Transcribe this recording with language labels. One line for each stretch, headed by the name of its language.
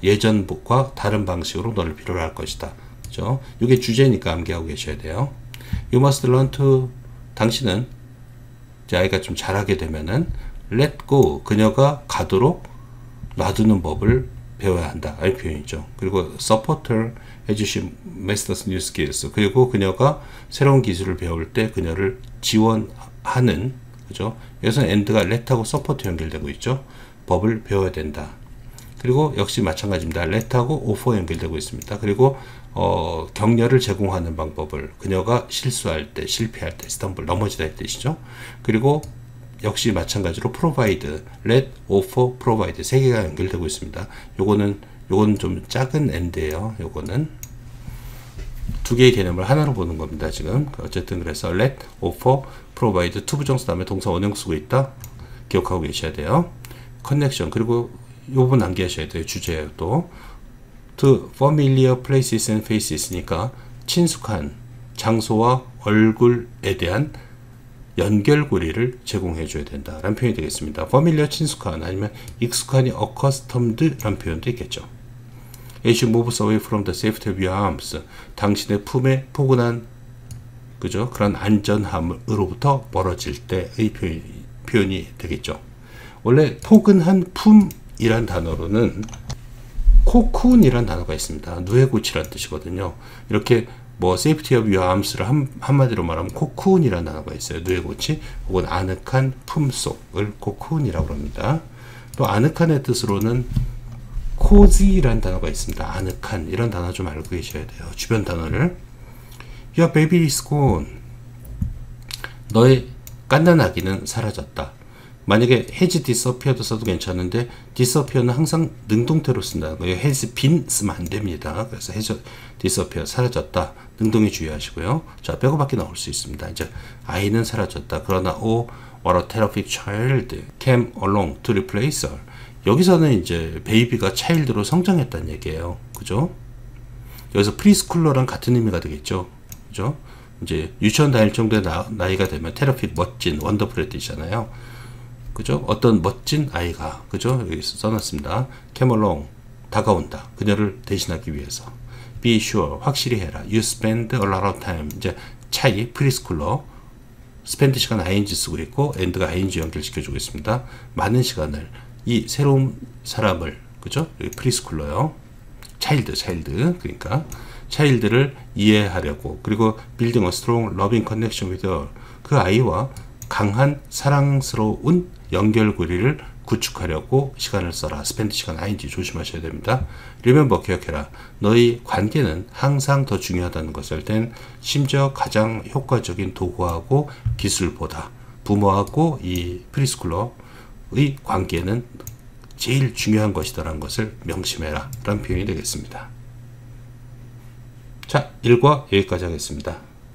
Korean: 예전과 다른 방식으로 너를 필요로 할 것이다. 그죠? 이게 주제니까 암기하고 계셔야 돼요.
English: You must learn to,
Korean: 당신은 이제 아이가 좀 자라게 되면은
English: let go,
Korean: 그녀가 가도록 놔두는 법을 배워야 한다. 이 표현이죠. 그리고
English: support her as she masters new skills.
Korean: 그리고 그녀가 새로운 기술을 배울 때 그녀를 지원하는, 그죠? 여기서는 and가 let하고 support 연결되고 있죠. 법을 배워야 된다. 그리고 역시 마찬가지입니다. let하고 offer 연결되고 있습니다. 그리고 격려를 제공하는 방법을, 그녀가 실수할 때, 실패할 때, 스탬블 넘어지다 할 뜻이죠. 그리고 역시 마찬가지로 provide, let, offer, provide 세 개가 연결되고 있습니다. 요거는 좀 작은 and예요. 요거는 두 개의 개념을 하나로 보는 겁니다. 지금 어쨌든 그래서 let, offer, provide 투부정사 다음에 동사 원형 쓰고 있다. 기억하고 계셔야 돼요. connection, 그리고 요 부분 암기하셔야 돼요. 주제예요. 또
English: to familiar places and faces
Korean: 니까 친숙한 장소와 얼굴에 대한 연결고리를 제공해 줘야 된다 라는 표현이 되겠습니다. familiar 친숙한, 아니면 익숙한이 accustomed 라는 표현도 있겠죠.
English: As you moves away from the safety of your arms,
Korean: 당신의 품에 포근한, 그죠? 그런 안전함으로부터 멀어질 때의 표현이 되겠죠. 원래 포근한 품이란 단어로는 코쿤이란 단어가 있습니다. 누에고치란 뜻이거든요. 이렇게 뭐 safety of your arms를 한마디로 말하면 코쿤이라는 단어가 있어요. 누에고치 혹은 아늑한 품속을 코쿤이라고 합니다. 또 아늑한의 뜻으로는 cozy라는 단어가 있습니다. 아늑한, 이런 단어 좀 알고 계셔야 돼요. 주변 단어를.
English: Your baby is gone.
Korean: 너의 갓난 아기는 사라졌다. 만약에
English: has disappeared
Korean: 써도 괜찮은데 disappear는 항상 능동태로 쓴다는 거예요. has been 쓰면 안 됩니다. 그래서 has disappeared, 사라졌다. 능동에 주의하시고요. 자, 빼고밖에 나올 수 있습니다. 이제 아이는 사라졌다. 그러나
English: what a terrific child came along to replace her.
Korean: 여기서는 이제 베이비가 차일드로 성장했다는 얘기예요. 그죠? 여기서 프리스쿨러랑 같은 의미가 되겠죠. 그죠? 이제 유치원 다닐 정도의 나이가 되면 terrific, 멋진, 원더풀의 뜻이잖아요. 그죠? 어떤 멋진 아이가, 그죠? 여기 써놨습니다.
English: came along,
Korean: 다가온다. 그녀를 대신하기 위해서.
English: be sure,
Korean: 확실히 해라.
English: you spend a lot of time.
Korean: 이제 차이, 프리스쿨러. spend 시간 ing 쓰고 있고, and가 ing 연결시켜주고 있습니다. 많은 시간을, 이 새로운 사람을, 그죠? 여기 프리스쿨러요. 차일드. 그러니까 차일드를 이해하려고, 그리고
English: building a strong loving connection with her.
Korean: 그 아이와 강한 사랑스러운 연결고리를 구축하려고 시간을 써라. spend 시간 ing 조심하셔야 됩니다. remember, 기억해라. 너희 관계는 항상 더 중요하다는 것을 땐 심지어 가장 효과적인 도구하고 기술보다 부모하고 이 프리스쿨러의 관계는 제일 중요한 것이다라는 것을 명심해라 라는 표현이 되겠습니다. 자, 1과 여기까지 하겠습니다.